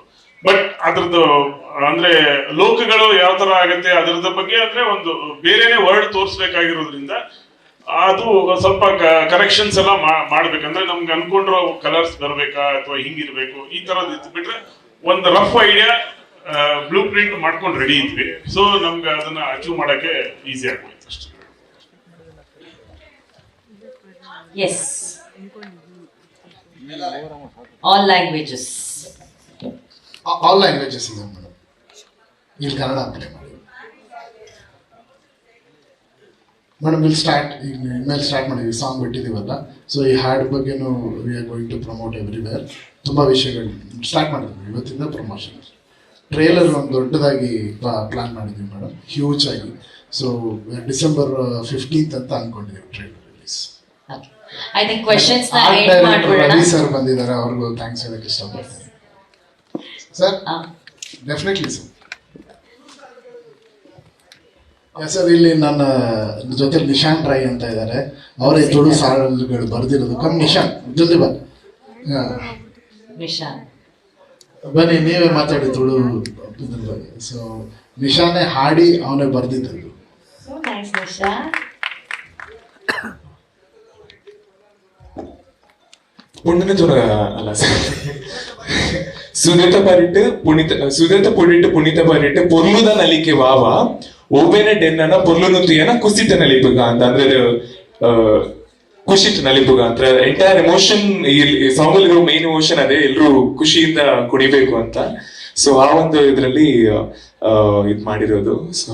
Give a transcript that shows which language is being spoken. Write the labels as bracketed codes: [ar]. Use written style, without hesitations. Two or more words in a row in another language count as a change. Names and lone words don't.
[kn] ಬಟ್ ಅದ್ರದ್ದು ಅಂದ್ರೆ ಲೋಕಗಳು ಯಾವ ತರ ಆಗತ್ತೆ ಅದ್ರದ ಬಗ್ಗೆ ಅಂದ್ರೆ ಒಂದು ಬೇರೆನೆ ವರ್ಡ್ ತೋರಿಸ್ಬೇಕಾಗಿರೋದ್ರಿಂದ ಅದು ಸ್ವಲ್ಪ ಕರೆಕ್ಷನ್ಸ್ ಎಲ್ಲ ಮಾಡ್ಬೇಕಂದ್ರೆ ನಮ್ಗೆ ಅನ್ಕೊಂಡಿರೋ ಕಲರ್ಸ್ ಬರ್ಬೇಕಾ ಅಥವಾ ಹಿಂಗಿರ್ಬೇಕು ಈ ತರದ್ ಇತ್ತು. ಬಿಟ್ರೆ ಒಂದು [en] rough idea blue print [kn] ಮಾಡ್ಕೊಂಡು ರೆಡಿ ಇದ್ವಿ. ಸೊ ನಮ್ಗೆ ಅದನ್ನ ಅಚೀವ್ ಮಾಡಕ್ಕೆ ಈಸಿ ಆಗೋಯ್ತು ಅಷ್ಟೇ. [en] ಎಸ್ All languages. all languages [kn] ಇದೆ ಮೇಡಮ್. ಇಲ್ಲಿ ಕನ್ನಡ ಅಪ್ಲೈ ಮಾಡಿ ಮೇಡಮ್. ಇಲ್ಲಿ ಸ್ಟಾರ್ಟ್ ಈಗ ಇನ್ಮೇಲೆ ಸ್ಟಾರ್ಟ್ ಮಾಡಿದ್ವಿ, ಸಾಂಗ್ ಬಿಟ್ಟಿದ್ದೀವಲ್ಲ. ಸೊ ಈ ಹಾಡ್ ಬಗ್ಗೆನೂ [en] we are going to promote everywhere. [kn] ತುಂಬ ವಿಷಯಗಳು ಸ್ಟಾರ್ಟ್ ಮಾಡಿದ್ವಿ ಇವತ್ತಿಂದ ಪ್ರಮೋಷನ್. ಟ್ರೇಲರ್ ಒಂದು ದೊಡ್ಡದಾಗಿ ಪ್ಲಾನ್ ಮಾಡಿದ್ವಿ ಮೇಡಮ್, ಹ್ಯೂಜ್ ಆಗಿ. ಸೊ December 15th ಅಂತ ಅನ್ಕೊಂಡಿದ್ದೀವಿ [en] trailer release. Okay. I think questions na end ಮಾಡ್ಬಿಡೋಣ. [kn] ರವಿ ಸರ್ ಬಂದಿದ್ದಾರೆ, ಅವ್ರಿಗೂ ಥ್ಯಾಂಕ್ಸ್ ಹೇಳಕ್ಕೆ ಇಷ್ಟಪಡ್ತೀನಿ ಸರ್. [en] definitely sir. [kn] ಸರ್ ಇಲ್ಲಿ ನನ್ನ ಜೊತೆ ನಿಶಾಂತ್ ರಾಯ್ ಅಂತ ಇದ್ದಾರೆ, ಅವರೇ ತುಳು ಸಾಲುಗಳು ಬರೆದಿರೋದು. ಕಮ್ ನಿಶಾಂತ್, ಜಲ್ದಿ ಬಾ. ನಿಶಾನ್. ಬನ್ನಿ, ನೀವೇ ಮಾತಾಡಿ ತುಳು ಇದ್ರ ಬಗ್ಗೆ. ಸೊ ನಿಶಾನೇ ಹಾಡಿ ಅವನೇ ಬರೆದಿದ್ದು. [en] So nice, ನಿಶಾನ್. [tcy] ಪುಣ್ಯತ್ತುಣ ಅಲ್ಲ ಸುನೀತ ಪಾರಿಟ್ ಪುಣ್ಯತ ಪಾರಿಟ್ ಪೊರ್ಲುದ ನಲಿಕೆ ವಾವ ಓಬೇನೆ ಡೆನ್ನನ ಪೊರ್ಲುನು ತುಯನ ಕುಸಿತ ನಲಿಪುಗ [kn] ಅಂತ ಅಂದ್ರೆ [tcy] ಖುಷಿತ ನಲಿಪುಗ [kn] ಅಂತ [en] entire emotion [kn] ಈ ಸಾಂಗ್ ಅಲ್ಲಿರೋ [en] main emotion [kn] ಅದೇ, ಎಲ್ಲರೂ ಖುಷಿಯಿಂದ ಕುಣಿಬೇಕು ಅಂತ. ಸೊ ಆ ಒಂದು ಇದರಲ್ಲಿ ಇದ್ ಮಾಡಿರೋದು. ಸೊ